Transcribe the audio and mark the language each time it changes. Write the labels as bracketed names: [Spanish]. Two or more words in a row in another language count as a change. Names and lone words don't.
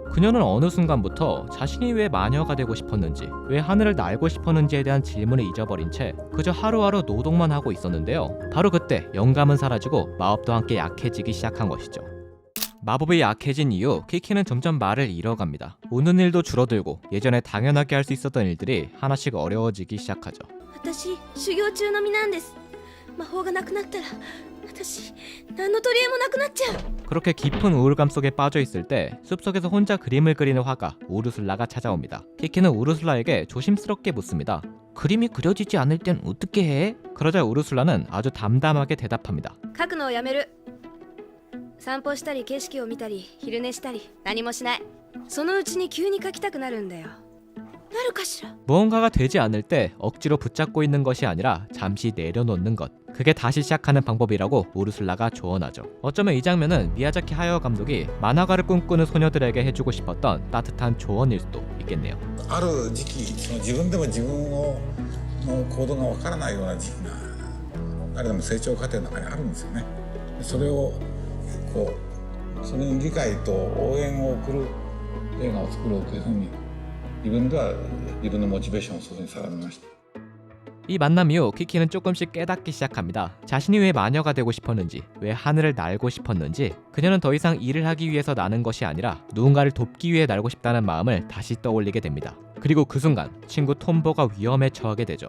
[Korean] 그녀는 어느 순간부터 자신이 왜 마녀가 되고 싶었는지, 왜 하늘을 날고 싶었는지에 대한 질문을 잊어버린 채 그저 하루하루 노동만 하고 있었는데요. 바로 그때 영감은 사라지고 마법도 함께 약해지기 시작한 것이죠. 마법이 약해진 이후 키키는 점점 말을 잃어갑니다. 웃는 일도 줄어들고 예전에 당연하게 할 수 있었던 일들이 하나씩 어려워지기 시작하죠. [Japanese] 私修行中の身なんです魔法がなくなったら私何の取り柄もなくなっちゃう [Korean] 그렇게 깊은 우울감 속에 빠져 있을 때 숲속에서 혼자 그림을 그리는 화가 우르슬라가 찾아옵니다. 키키는 우르슬라에게 조심스럽게 묻습니다. 그림이 그려지지 않을 땐 어떻게 해? 그러자 우르슬라는 아주 담담하게 대답합니다. [Japanese] 書くのをやめる散歩したり景色を見たり昼寝したり何もしないそのうちに急に書きたくなるんだよなるかしら [Korean] 무언가가 되지 않을 때 억지로 붙잡고 있는 것이 아니라 잠시 내려놓는 것, 그게 다시 시작하는 방법이라고 우르슬라가 조언하죠. 어쩌면 이 장면은 미야자키 하야오 감독이 만화가를 꿈꾸는 소녀들에게 해주고 싶었던 따뜻한 조언일 수도 있겠네요. [Japanese] ある時期自分でも自分の行動がわからないような時期が誰でも成長過程の中にあるんですよね。それをそれに理解と応援を送る映画を作ろうというふうに自分では自分のモチベーションをそこに定めました。 [Korean] 이 만남 이후 키키는 조금씩 깨닫기 시작합니다. 자신이 왜 마녀가 되고 싶었는지, 왜 하늘을 날고 싶었는지, 그녀는 더 이상 일을 하기 위해서 나는 것이 아니라 누군가를 돕기 위해 날고 싶다는 마음을 다시 떠올리게 됩니다. 그리고 그 순간 친구 톰보가 위험에 처하게 되죠.